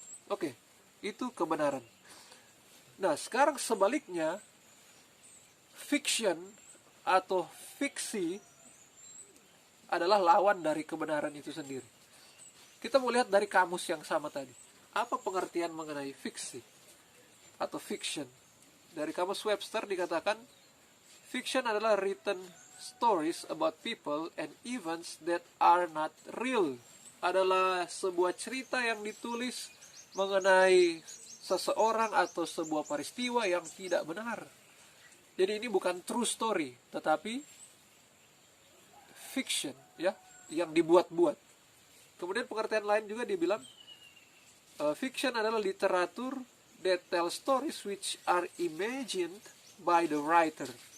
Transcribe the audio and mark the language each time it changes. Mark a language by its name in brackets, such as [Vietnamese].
[Indonesian] Oke, itu kebenaran. Nah, sekarang sebaliknya, fiction atau fiksi adalah lawan dari kebenaran itu sendiri. Kita mau lihat dari kamus yang sama tadi. Apa pengertian mengenai fiksi atau fiction? Dari kamus Webster dikatakan, fiction adalah [English] written stories about people and events that are not real. [Indonesian] Adalah sebuah cerita yang ditulis mengenai seseorang atau sebuah peristiwa yang tidak benar. Jadi ini bukan [English] true story, [Indonesian] tetapi fiction, ya, yang dibuat-buat. Kemudian pengertian lain juga dibilang, fiction adalah literatur [English] that tell stories which are imagined by the writer.